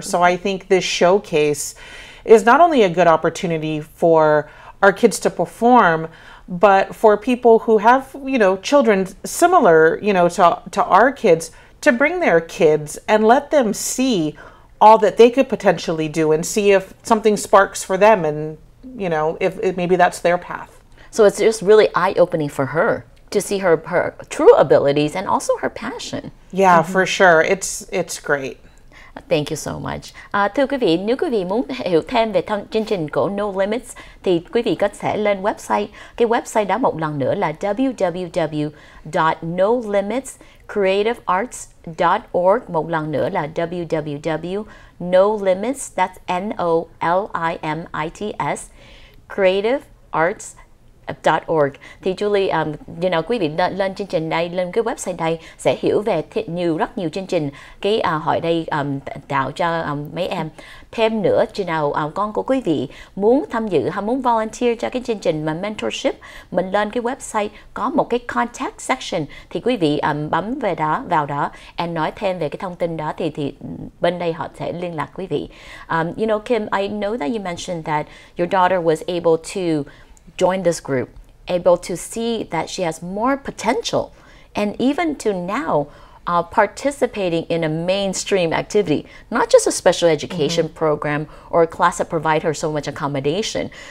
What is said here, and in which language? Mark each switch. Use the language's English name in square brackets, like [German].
[English] So I think this showcase is not only a good opportunity for our kids to perform, but for people who have, children similar, to our kids, to bring their kids and let them see all that they could potentially do and see if something sparks for them, and if maybe that's their path. So it's just really eye-opening for her to see her true abilities and also her passion. Yeah, for sure. It's great. Thank you so much. [Vietnamese] Thưa quý vị, nếu quý vị muốn hiểu thêm về chương trình của No Limits thì quý vị có thể lên website. Cái website đó một lần nữa là www.nolimitscreativearts.org. Một lần nữa là www.nolimits, [English] that's NOLIMITS, [Vietnamese] creativearts .org thì Julie, quý vị lên chương trình đây, lên cái website đây sẽ hiểu về rất nhiều chương trình. Cái hỏi đây tạo cho mấy em thêm nữa. Chừng nào con của quý vị muốn tham dự hay muốn volunteer cho cái chương trình mà mentorship, mình lên cái website có một cái contact section thì quý vị bấm vào đó and nói thêm về cái thông tin đó thì bên đây họ sẽ liên lạc quý vị. [English] Kim, I know that you mentioned that your daughter was able to join this group, able to see that she has more potential, and even to now participating in a mainstream activity, not just a special education program or a class that provide her so much accommodation.